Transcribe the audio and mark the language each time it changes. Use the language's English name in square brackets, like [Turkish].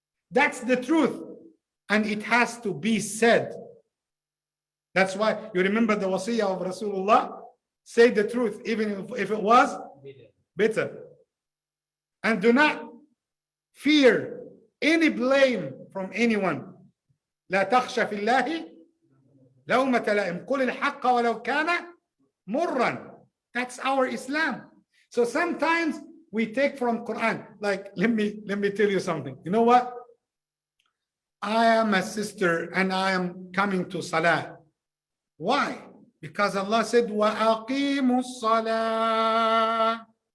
[English] That's the truth. And it has to be said. That's why you remember the wasiyah of Rasulullah, say the truth, even if it was bitter. And do not fear any blame from anyone. [Arabic] لا تخشى في الله لومة لائم قل الحق ولو كان مرا. [English] That's our Islam. So sometimes we take from Quran. Like, let me tell you something. You know what? I am a sister and I am coming to Salah. Why? Because Allah said, [Arabic] وَأَقِيمُوا الصَّلَاةِ.